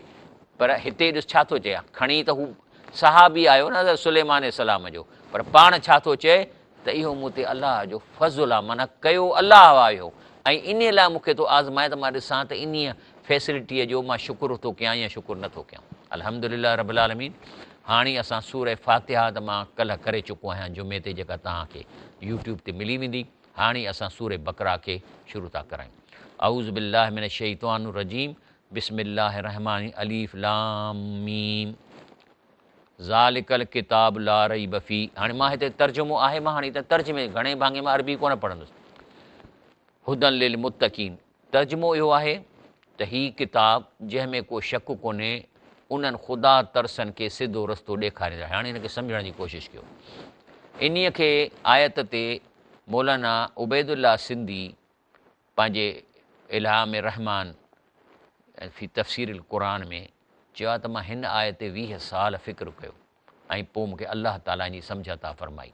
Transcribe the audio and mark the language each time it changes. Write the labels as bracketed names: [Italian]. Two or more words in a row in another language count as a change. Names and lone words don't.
[Sindhi] पर हिते ॾिस छा थो चए, खणी त हू सहाबी आयो न सुलेमान सलाम जो, पर पाण छा थो चए त इहो मूं ते अलाह जो फज़ुलु आहे, माना कयो अलाह आयो ऐं इन लाइ मूंखे थो आज़माए त मां ॾिसां त इन फैसिलिटीअ जो मां शुकुरु थो कयां या शुकुरु नथो कयां। [Arabic] الحمد لله رب العالمين. [Sindhi] हाणे असां सूरह फातिहा त मां कल्ह करे चुको आहियां जुमे ते, जेका तव्हांखे यूट्यूब ते मिली वेंदी। हाणे असां सूरह बकरा खे शुरू था करायूं। [Arabic] أعوذ بالله من الشيطان الرجيم بسم الله الرحمن ألف لام ميم ذلك الكتاب لا ريب فيه. [Sindhi] हाणे मां हिते तर्जुमो आहे, मां हाणे हिते तर्जुमे घणे भाङे मां अरबी कोन पढ़ंदुसि। [Arabic] هدى للمتقين, [Sindhi] तर्जुमो इहो आहे त हीअ किताबु जंहिंमें को शक कोन्हे, उन्हनि ख़ुदा तरसनि खे सिधो रस्तो ॾेखारींदा। हाणे हिन खे सम्झण जी कोशिशि कयो। इन्हीअ खे आयत ते मौलाना उबैदुल्ला सिंधी पंहिंजे इल्हाम रहमान फी तफ़सीर क़ुरान में चयो आहे त मां हिन आयत ते 20 साल फ़िक्रु कयो ऐं पोइ मूंखे अलाह ताला जी सम्झ अता फरमाई।